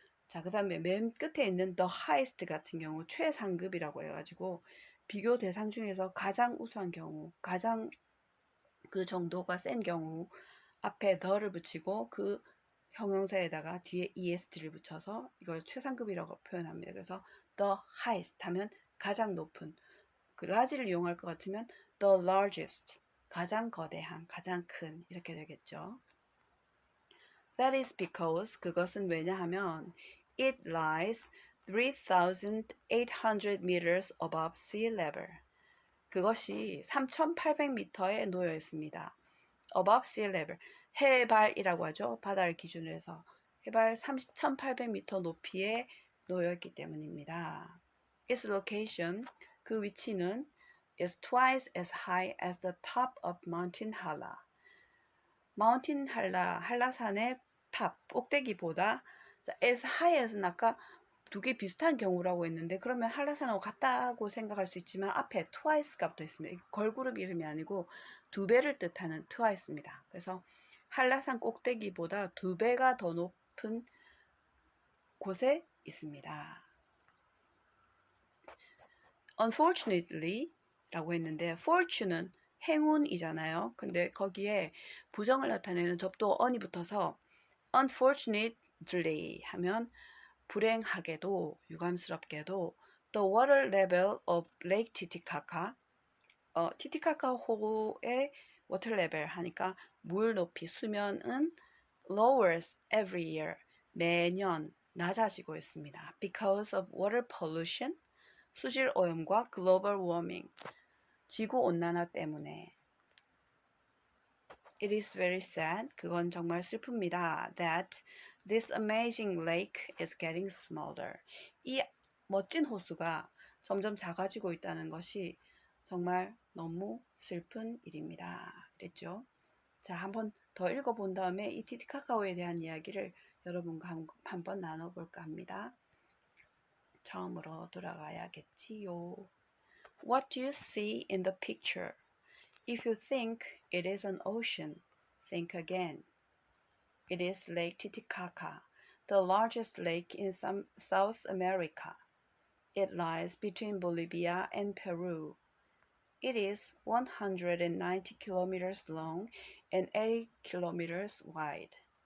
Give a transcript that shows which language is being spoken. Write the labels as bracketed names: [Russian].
[Korean] 자, 그 다음에 맨 끝에 있는 the highest 같은 경우 최상급이라고 해가지고 비교 대상 중에서 가장 우수한 경우, 가장 그 정도가 센 경우 앞에 the를 붙이고 그 형용사에다가 뒤에 est를 붙여서 이걸 최상급이라고 표현합니다. 그래서 the highest 하면 가장 높은, 그 large를 이용할 것 같으면 the largest, 가장 거대한, 가장 큰 이렇게 되겠죠. [English] That is because, [Korean] 그것은 왜냐하면 [English] it lies 3,800 meters above sea level. [Korean] 그것이 3,800m에 놓여 있습니다. above sea level, 해발이라고 하죠. 바다를 기준으로 해서 해발 3,800m 높이에 놓여 있기 때문입니다. [English] Its location, [Korean] 그 위치는 [English] is twice as high as the top of Mountain Hala. [Korean] Mountain Hala, 한라산의 탑, 꼭대기보다, as high as는 아까 두 개 비슷한 경우라고 했는데, 그러면 한라산하고 같다고 생각할 수 있지만 앞에 twice가 붙어 있습니다. 걸그룹 이름이 아니고 두 배를 뜻하는 twice입니다. 그래서 한라산 꼭대기보다 두 배가 더 높은 곳에 있습니다. Unfortunately 라고 했는데, fortune은 행운이잖아요. 근데 거기에 부정을 나타내는 접두 on이 붙어서 unfortunately 하면 불행하게도 유감스럽게도 [English] the water level of Lake Titicaca [Korean] 티티카카 호의 water level 하니까 물 높이 수면은 [English] lowers every year [Korean] 매년 낮아지고 있습니다. [English] Because of water pollution [Korean] 수질 오염과 [English] global warming [Korean] 지구 온난화 때문에 [English] It is very sad. [Korean] 그건 정말 슬픕니다. [English] That this amazing lake is getting smaller. [Korean] 이 멋진 호수가 점점 작아지고 있다는 것이 정말 너무 슬픈 일입니다. 그랬죠? 자, 한번 더 읽어본 다음에 이 티티카카오에 대한 이야기를 여러분과 한번 나눠볼까 합니다. 처음으로 돌아가야겠지요. [English] What do you see in the picture? If you think it is an ocean, think again. It is Lake Titicaca, the largest lake in South America. It lies between Bolivia and Peru. It is 190 kilometers long and 80 kilometers wide.